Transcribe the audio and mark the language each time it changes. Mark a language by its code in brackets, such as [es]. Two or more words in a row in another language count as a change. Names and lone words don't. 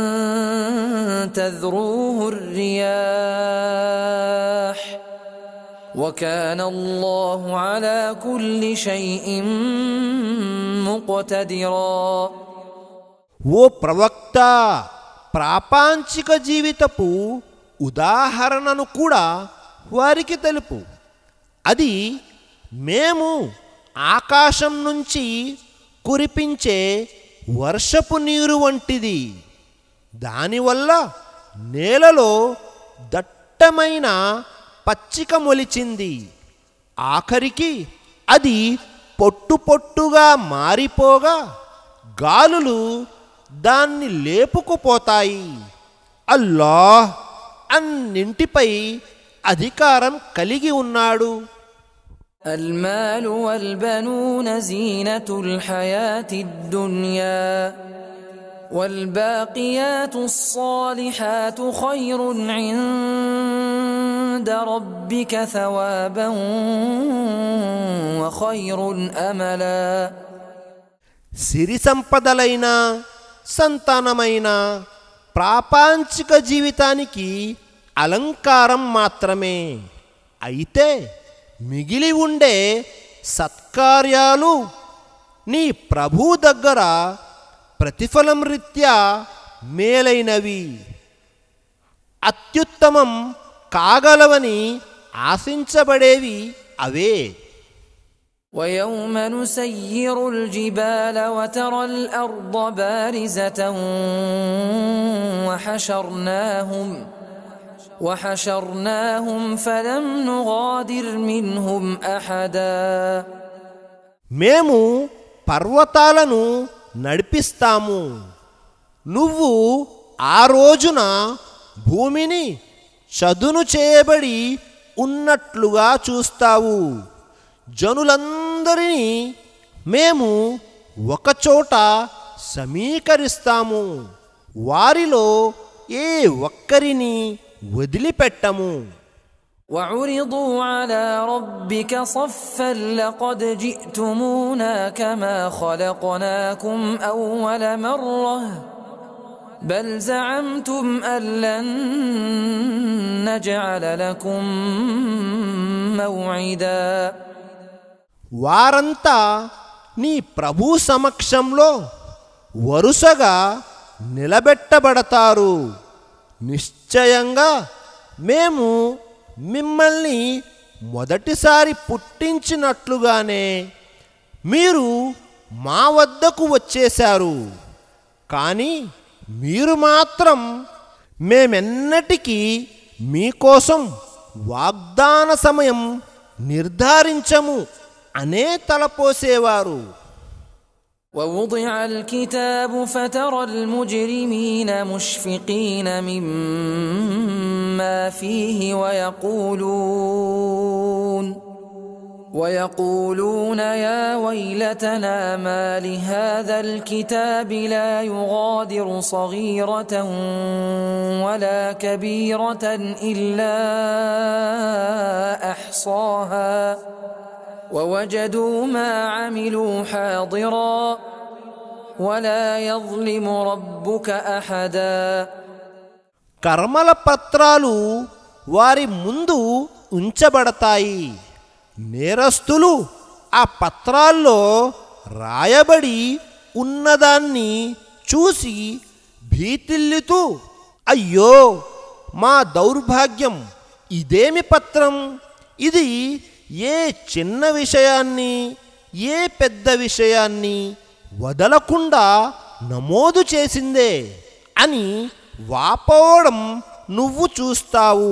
[ar] تذروه الرياح وكان الله على كل شيء مقتدرا. [te] ఓ ప్రవక్త, ప్రాపంచిక జీవితపు ఉదాహరణను కూడా వారికి తెలుపు. అది మేము ఆకాశం నుంచి కురిపించే వర్షపు నీరు వంటిది. దానివల్ల నేలలో దట్టమైన పచ్చిక మొలిచింది. ఆఖరికి అది పొట్టు పొట్టుగా మారిపోగా గాలులు దాన్ని లేపుకుపోతాయి. అల్లాహ్ అన్నింటిపై అధికారం కలిగి ఉన్నాడు. [ar] المال والبنون زينة الحياة الدنيا والباقيات الصالحات خير عند ربك ثوابا وخير أملا. [te] సిరి సంపదలైన సంతానమైన ప్రాపంచిక జీవితానికి అలంకారం మాత్రమే. అయితే మిగిలి ఉండే సత్కార్యాలు నీ ప్రభు దగ్గర ప్రతిఫలం రీత్యా మేలైనవి, అత్యుత్తమం కాగలవని ఆశించబడేవి అవే. [ar] ويوم نسير الجبال وترى الأرض بارزة وحشرناهم فلم نغادر منهم أحدا. [te] మేము పర్వతాలను నడిపిస్తాము. నువ్వు ఆ రోజున భూమిని చదును చేయబడి ఉన్నట్లుగా చూస్తావు. జనులందరినీ మేము ఒకచోట సమీకరిస్తాము. వారిలో ఏ ఒక్కరిని వదిలిపెట్టము. [ar] وعرضوا على ربك صفا لقد جئتمونا كما خلقناكم أول مرة بل زعمتم أن لن نجعل لكم موعدا. [te] వారంతా నీ ప్రభు సమక్షంలో వరుసగా నిలబెట్టబడతారు. నిశ్చయంగా మేము మిమ్మల్ని మొదటిసారి పుట్టించినట్లుగానే మీరు మా వద్దకు వచ్చేశారు. కానీ మీరు మాత్రం మేమెన్నటికీ మీకోసం వాగ్దాన సమయం నిర్ధారించము అనే తలపోసేవారు. [ar] ووضع الكتاب فترى المجرمين مشفقين مما فيه ويقولون يا ويلتنا ما لهذا الكتاب لا يغادر صغيرة ولا كبيرة إلا أحصاها ووجدوا ما عملوا حاضرا ولا يظلم ربك أحدا. [te] కర్మల పత్రాలు వారి ముందు ఉంచబడతాయి. నేరస్తులు ఆ పత్రాల్లో రాయబడి ఉన్నదాన్ని చూసి భీతిల్లుతూ, అయ్యో మా దౌర్భాగ్యం, ఇదేమి పత్రం, ఇది ఏ చిన్న విషయాన్ని ఏ పెద్ద విషయాన్ని వదలకుండా నమోదు చేసిందే అని వాపోవడం నువ్వు చూస్తావు.